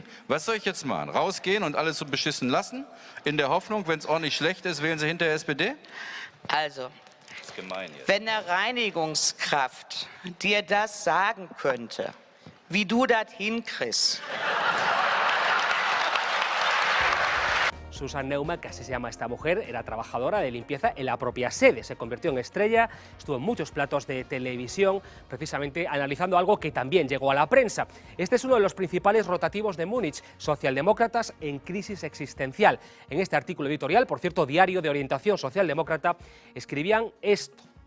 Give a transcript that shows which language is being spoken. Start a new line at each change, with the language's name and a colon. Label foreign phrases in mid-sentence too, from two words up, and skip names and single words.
German: Was soll ich jetzt machen? Rausgehen und alles so beschissen lassen? In der Hoffnung, wenn es ordentlich schlecht ist, wählen Sie hinterher SPD? Also, Das ist gemein jetzt. wenn eine Reinigungskraft dir das sagen könnte, wie du das hinkriegst.
Spanish: Susan Neumann, que así se llama esta mujer, era trabajadora de limpieza en la propia sede. Se convirtió en estrella, estuvo en muchos platos de televisión, precisamente analizando algo que también llegó a la prensa. Este es uno de los principales rotativos de Múnich, socialdemócratas en crisis existencial. En este artículo editorial, por cierto, diario de orientación socialdemócrata, escribían esto.